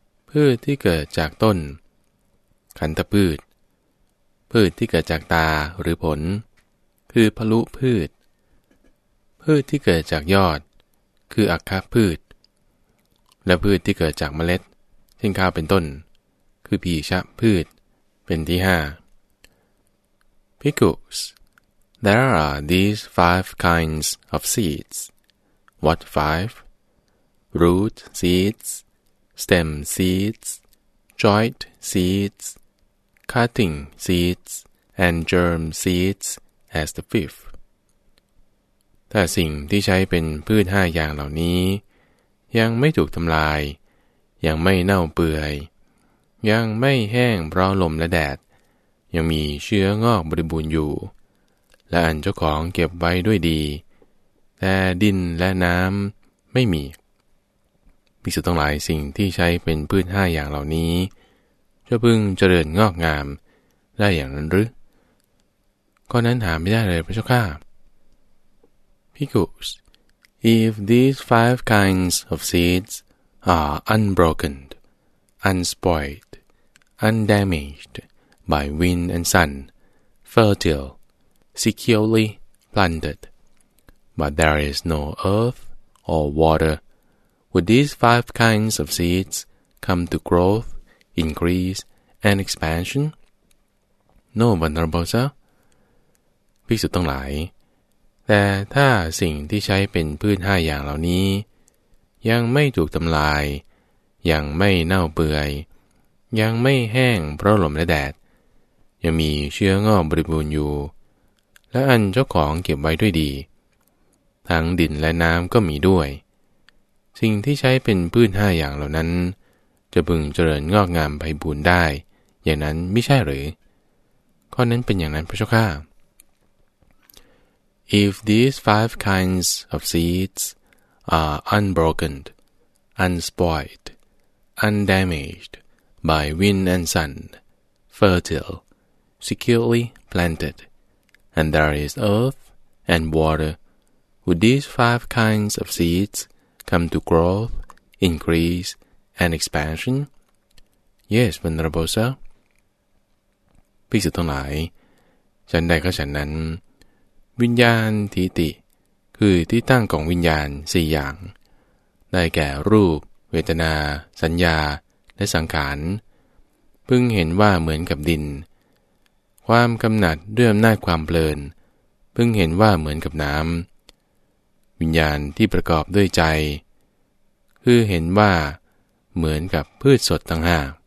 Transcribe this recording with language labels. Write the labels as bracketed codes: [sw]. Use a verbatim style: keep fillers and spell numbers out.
[th] พืชที่เกิดจากต้นขันธพืชพืชที่เกิดจากตาหรือผลคือพลุพืชพืชที่เกิดจากยอดคืออัคคะพืชและพืชที่เกิดจากเมล็ดเช่นข้าวเป็นต้นคือปีชะพืชเป็นที่ห้า Pickles [en] There are these five kinds of seeds. What five? Root seeds, stem seeds, joint seeds, cutting seeds, and germ seeds as the fifth. [th] ถ้าสิ่งที่ใช้เป็นพืชห้าอย่างเหล่านี้ยังไม่ถูกทำลายยังไม่เน่าเปื่อยยังไม่แห้งเพราะลมและแดดยังมีเชื้องอกบริบูรณ์อยู่และอันเจ้าของเก็บไว้ด้วยดีแต่ดินและน้ำไม่มี ภิกษุทั้งหลายสิ่งที่ใช้เป็นพืชห้าอย่างเหล่านี้จะพึงเจริญงอกงามได้อย่างนั้นหรือข้อนั้นหาไม่ได้เลยพระเจ้าข้า Pickles [en] If these five kinds of seeds are unbroken unspoiled, undamaged by wind and sun, fertile, securely planted, but there is no earth or water. Would these five kinds of seeds come to growth, increase, and expansion? No, venerable sir. [th] ภิกษุทั้งหลายแต่ถ้าสิ่งที่ใช้เป็นพืชห้าอย่างเหล่านี้ยังไม่ถูกทำลายยังไม่เน่าเปื่อยยังไม่แห้งเพราะลมและแดดยังมีเชื้องอกบริบูรณ์อยู่และอันเจ้าของเก็บไว้ด้วยดีทั้งดินและน้ำก็มีด้วยสิ่งที่ใช้เป็นพืชห้าอย่างเหล่านั้นจะพึงเจริญงอกงามไพบูลย์ได้อย่างนั้นไม่ใช่หรือข้อนั้นเป็นอย่างนั้นพระเจ้าข้า [en] If these five kinds of seeds are unbroken, unspoiled,Undamaged by wind and sun, fertile, securely planted, and there is earth and water. Would these five kinds of seeds come to growth, increase, and expansion? Yes, venerable sir. [th] ภิกษุทั้งหลายฉันใดก็ฉันนั้นวิญญาณทิฏฐิคือที่ตั้งของวิญญาณสี่อย่างได้แก่รูปเวทนาสัญญาและสังขารพึงเห็นว่าเหมือนกับดินความกำหนัดด้วยอำนาจความเพลินพึงเห็นว่าเหมือนกับน้ำวิญญาณที่ประกอบด้วยใจคือเห็นว่าเหมือนกับพืชสดทั้งห้า